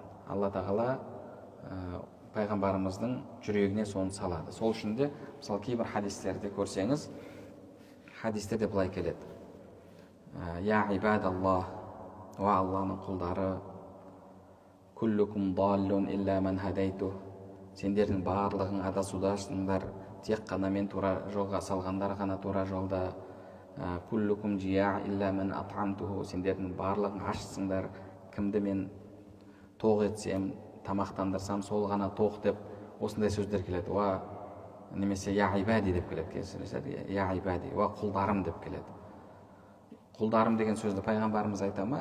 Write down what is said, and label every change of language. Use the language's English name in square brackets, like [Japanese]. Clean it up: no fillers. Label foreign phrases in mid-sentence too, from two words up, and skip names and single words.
[Kazakh] Алла тағала пайғамбарымыздың жүрегіне соны салады. Сол үшін де, мысалы, кейбір хадистерде көрсеңіз, хадистерде былай келеді. [Arabic] يا عباد الله, [Kazakh] уа Алланың құлдары, [Arabic] كلكم ضال إلا من هديته. [Kazakh] Сендердің барлығың адасудасыңдар, тек қана мен тура жолға салғандар ғана тура жолда. [Arabic] كلكم جائع إلا من أطعمته. [Kazakh] Сендердің барлығың ашсыңдар, кімді мен тоқ етсем, тамақтандырсам, сол ғана тоқ деп, осындай сөздер келеді. Уа, немесе [Arabic] يا عبادي [Kazakh] деп келеді. [Arabic] يا عبادي, [Kazakh] уа құлдарым деп келеді. Құлдарым деген сөзді пайғамбарымыз айта ма?